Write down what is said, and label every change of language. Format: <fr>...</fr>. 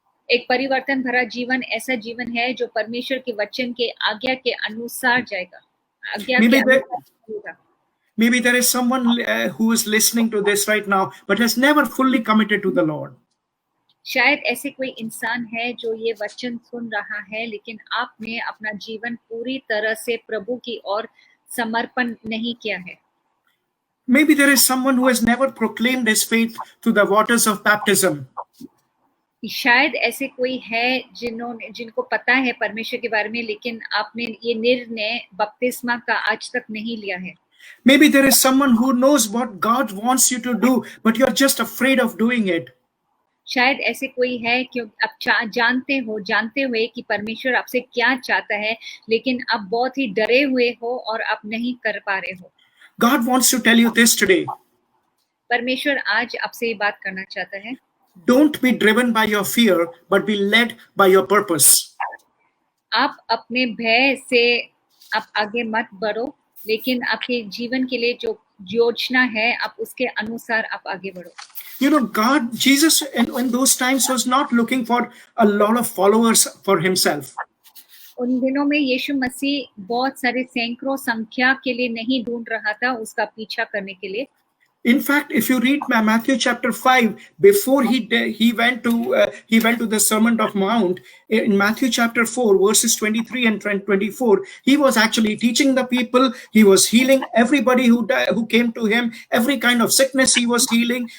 <hi>एक परिवर्तन भरा जीवन ऐसा जीवन है जो परमेश्वर के वचन के आज्ञा के अनुसार जाएगा. आज्ञा के अनुसार जाएगा.</hi> <en>Maybe there is someone who is listening to this right now but has never fully committed to the Lord.</en> <hi>शायद ऐसे कोई इंसान है जो ये वचन सुन रहा है, लेकिन आपने अपना जीवन पूरी तरह से प्रभु की ओर समर्पण नहीं किया है.</hi> <en>Maybe there is someone who has never proclaimed his faith through the waters of baptism.</en> <hi>शायद ऐसे कोई है जिनको पता है परमेश्वर के बारे में, लेकिन आपने ये निर्णय बपतिस्मा का आज तक नहीं लिया है.</hi> <en>Maybe there is someone who knows what God wants you to do, but you're just afraid of doing it.</en> <hi>शायद ऐसे कोई है कि आप जानते हुए कि परमेश्वर आपसे क्या चाहता है, लेकिन आप बहुत ही डरे हुए हो और आप नहीं कर पा रहे हो।</hi> <en>God wants to tell you this today.</en> <hi>परमेश्वर आज आपसे ये बात करना चाहता है।</hi> <en>Don't be driven by your fear, but be led by your purpose.</en> <hi>आप अपने भय से आप आगे मत बढ़ो, लेकिन आपके जीवन के लिए जो योजना है आप उसके अनुसार आप आगे बढ़ो।</hi> <en>You know, Jesus in those times was not looking for a lot of followers for himself.</en> <hi>उन दिनों में यीशु मसीह बहुत सारे सैकड़ों संख्या के लिए नहीं ढूंढ रहा था उसका पीछा करने के लिए।</hi> <en>In fact, if you read Matthew chapter 5, before he went to the Sermon of Mount, in Matthew chapter 4, verses 23 and 24, he was actually teaching the people. He was healing everybody who came to him. Every kind of sickness he was healing.</en>